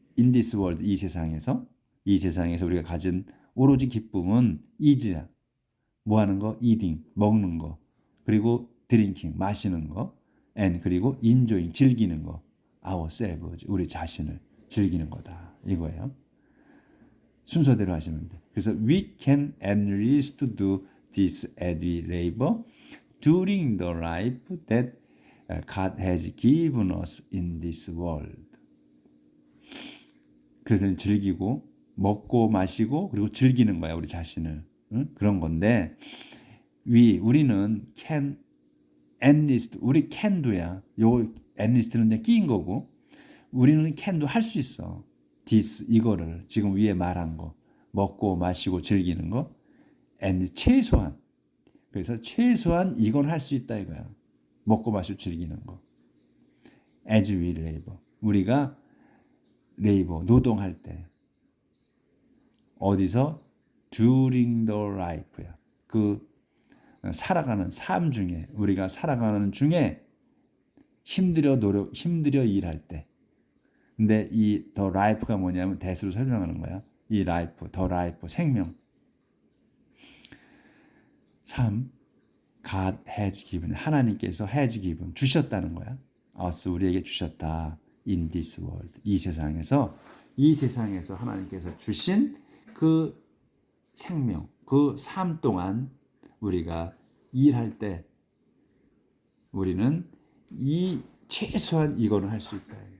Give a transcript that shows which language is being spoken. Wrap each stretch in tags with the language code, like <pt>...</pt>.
<en>In this world</en> <ko>이 세상에서 우리가 가진 오로지 기쁨은 is야. 뭐 하는 거?</ko> <en>eating</en> <ko>먹는 거. 그리고</ko> <en>drinking</en> <ko>마시는 거,</ko> <en>and</en> <ko>그리고</ko> <en>enjoying</en> <ko>즐기는 거,</ko> <en>ourselves</en> <ko>우리 자신을 즐기는 거다 이거예요. 순서대로 하시면 돼. 그래서</ko> <en>we can at least do this as we labor during the life that God has given us in this world.</en> <ko>그래서 즐기고 먹고 마시고 그리고 즐기는 거야 우리 자신을. 응? 그런 건데 우리는</ko> <en>can at least</en> <ko>우리</ko> <en>can do</en> <ko>야. 요</ko> <en>at least</en> <ko>는 그냥 끼인 거고 우리는</ko> <en>can do</en> <ko>할 수 있어.</ko> <en>this</en> <ko>이거를 지금 위에 말한 거 먹고 마시고 즐기는 거</ko> <en>and</en> <ko>최소한 그래서 최소한 이건 할 수 있다 이거야. 먹고 마시고 즐기는 거.</ko> <en>as we labor</en> <ko>우리가 labor 노동할 때 어디서</ko> <en>during the life</en> <ko>야. 그 살아가는 삶 중에 우리가 살아가는 중에 힘들여 일할 때. 근데 이</ko> <en>the life</en> <ko>가 뭐냐면 대수로 설명하는 거야. 이</ko> <en>life, the life</en> <ko>생명. 삶</ko> <en>God has given</en> <ko>하나님께서</ko> <en>has given</en> <ko>주셨다는 거야.</ko> <en>us</en> <ko>우리에게 주셨다.</ko> <en>in this world</en> <ko>이 세상에서 하나님께서 주신 그 생명, 그 삶 동안 우리가 일할 때 우리는 이 최소한 이거는 할 수 있다.</ko>